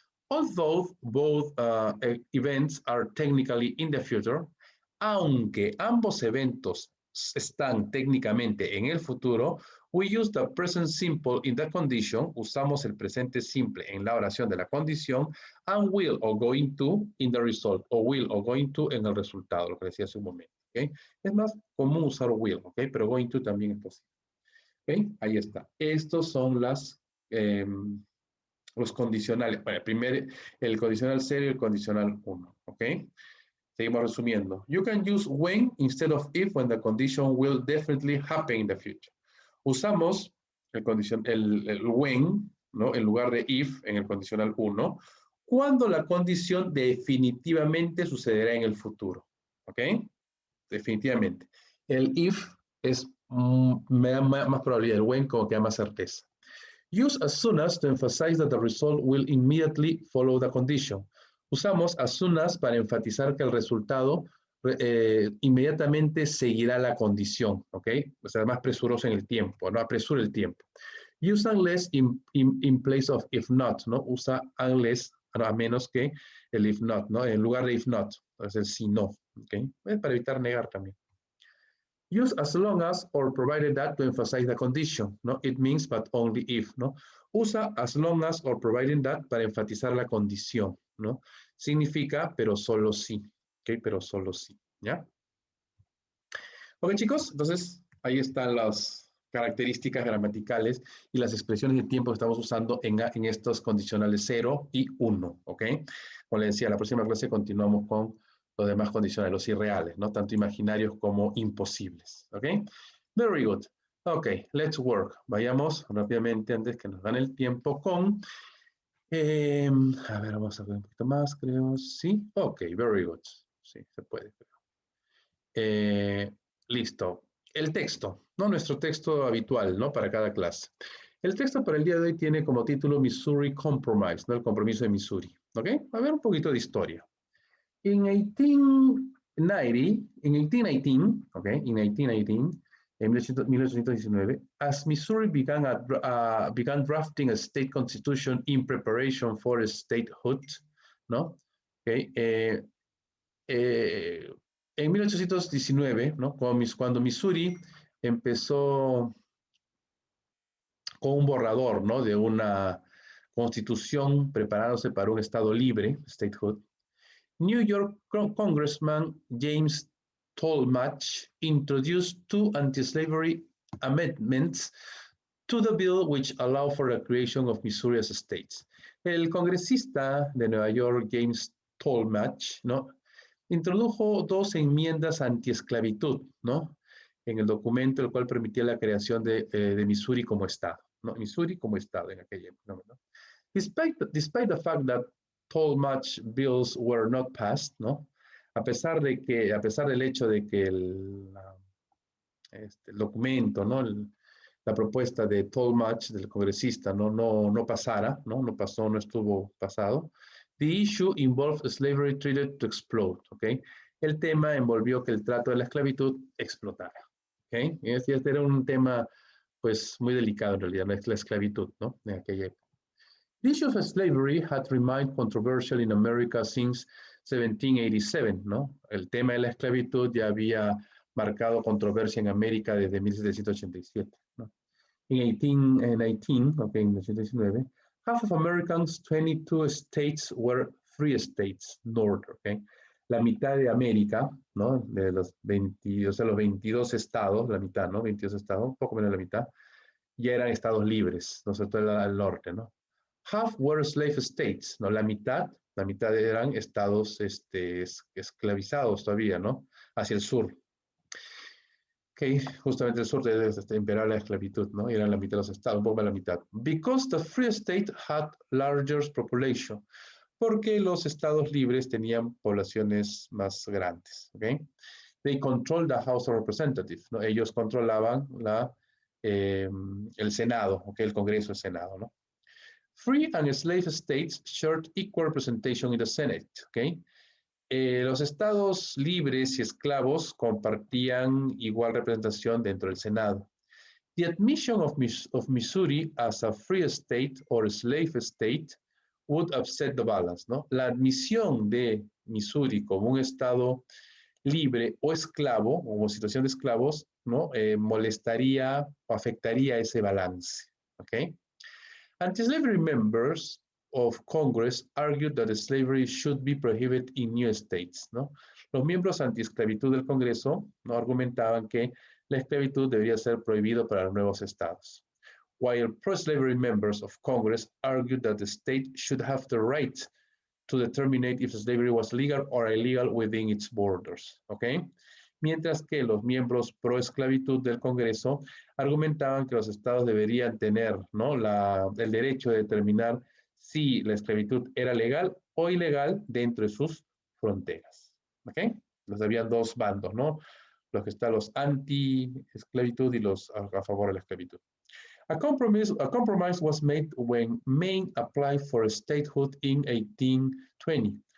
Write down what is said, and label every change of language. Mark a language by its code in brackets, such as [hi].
[en] Although both events are technically in the future, [es] aunque ambos eventos están técnicamente en el futuro, [en] we use the present simple in the condition, [es] usamos el presente simple en la oración de la condición, [en] and will or going to in the result, [es] o will or going to en el resultado, lo que decía hace un momento. ¿Okay? Es más común usar will, ¿okay? Pero going to también es posible. ¿Okay? Ahí está. Estos son los condicionales. Bueno, el condicional 0 y el condicional 1. ¿Ok? Seguimos resumiendo. [en] You can use when instead of if when the condition will definitely happen in the future. [es] Usamos el when, ¿no? En lugar de if en el condicional 1, cuando la condición definitivamente sucederá en el futuro. ¿Ok? Definitivamente. El if es me da más probabilidad. El when como que da más certeza. [en] Use as soon as to emphasize that the result will immediately follow the condition. [es] Usamos as soon as para enfatizar que el resultado inmediatamente seguirá la condición, ¿ok? O sea, más presuroso en el tiempo, ¿no? Apresura el tiempo. [en] Use unless in place of if not, [es] ¿no? Usa unless a menos que el if not, ¿no? En lugar de if not, es el si no, ¿ok? Para evitar negar también. [en] Use as long as or provided that to emphasize the condition, ¿no? It means but only if, ¿no? Usa as long as or providing that [es] para enfatizar la condición, [en] ¿no? [es] Significa pero solo sí, ¿ok? Pero solo sí, ¿ya? Ok, chicos, entonces ahí están las características gramaticales y las expresiones de tiempo que estamos usando en estos condicionales 0 y 1, ¿ok? Como les decía, la próxima clase continuamos con los demás condicionales, los irreales, ¿no? Tanto imaginarios como imposibles, ¿ok? [en] Very good. Ok, let's work. [es] Vayamos rápidamente antes que nos gane el tiempo con... a ver, vamos a ver un poquito más, creo. Sí, ok, [en] very good. [es] Sí, se puede. Listo. el texto, ¿no? Nuestro texto habitual, ¿no? Para cada clase. El texto para el día de hoy tiene como título Missouri Compromise, ¿no? El compromiso de Missouri, ¿ok? A ver un poquito de historia. [en] In 1890, in 1818, okay, in 1818, [es] en 1819, [en] as Missouri began drafting a state constitution in preparation for statehood, ¿no? [es] Okay, en 1819, ¿no? Cuando Missouri empezó con un borrador, ¿no? De una constitución preparándose para un estado libre, [en] statehood, New York Congressman James Tallmadge introduced two anti-slavery amendments to the bill which allow for the creation of Missouri as a state. [es] El congresista de Nueva York, James Tallmadge, ¿no? Introdujo dos enmiendas anti-esclavitud, ¿no? En el documento, el cual permitía la creación de Missouri como estado, ¿no? Missouri como estado en aquella época, ¿no? [en] Despite the fact that Tallmadge bills were not passed, ¿no? [es] A pesar del hecho de que el documento, ¿no? La propuesta de Tallmadge, del congresista, no pasara, ¿no? No pasó, no estuvo pasado. [en] The issue involved slavery treated to explode, ¿ok? [es] El tema envolvió que el trato de la esclavitud explotara, ¿ok? Este era un tema, pues, muy delicado en realidad, la esclavitud, ¿no? En aquella época. [en] The issue of slavery had remained controversial in America since 1787, ¿no? [es] El tema de la esclavitud ya había marcado controversia en América desde 1787, ¿no? [en] In 1819, okay, [es] en 1819, [en] half of Americans, 22 states were free states, North, okay? [es] La mitad de América, ¿no? De los 20, o sea, los 22 estados, la mitad, ¿no? 22 estados, un poco menos de la mitad, ya eran estados libres, ¿no? Sobre todo al norte, ¿no? [en] Half were slave states, ¿no? [es] La mitad eran estados esclavizados todavía, ¿no? Hacia el sur. Okay, justamente el sur imperaba la esclavitud, ¿no? Y eran la mitad de los estados, un poco más de la mitad. [en] Because the free state had larger population. [es] Porque los estados libres tenían poblaciones más grandes, ¿ok? [en] They controlled the House of Representatives, ¿no? [es] Ellos controlaban el Senado, [en] ¿ok? [es] El Congreso, el Senado, [en] ¿no? Free and slave states shared equal representation in the Senate, ¿ok? [es] Los estados libres y esclavos compartían igual representación dentro del Senado. [en] The admission of Missouri as a free state or slave state would upset the balance, ¿no? [es] La admisión de Missouri como un estado libre o esclavo, o como situación de esclavos, ¿no? Molestaría o afectaría ese balance, ¿ok? [en] Anti-slavery members of Congress argued that slavery should be prohibited in new states, ¿no? [es] Los miembros anti-esclavitud del Congreso, ¿no? Argumentaban que la esclavitud debería ser prohibido para los nuevos estados. [en] While pro-slavery members of Congress argued that the state should have the right to determine if slavery was legal or illegal within its borders, ¿ok? [es] Mientras que los miembros pro-esclavitud del Congreso argumentaban que los estados deberían tener, ¿no? el derecho de determinar si la esclavitud era legal o ilegal dentro de sus fronteras. ¿Ok? Los habían dos bandos, ¿no? Los que están los anti-esclavitud y los a favor de la esclavitud. [en] A compromise was made when Maine applied for statehood in 1820.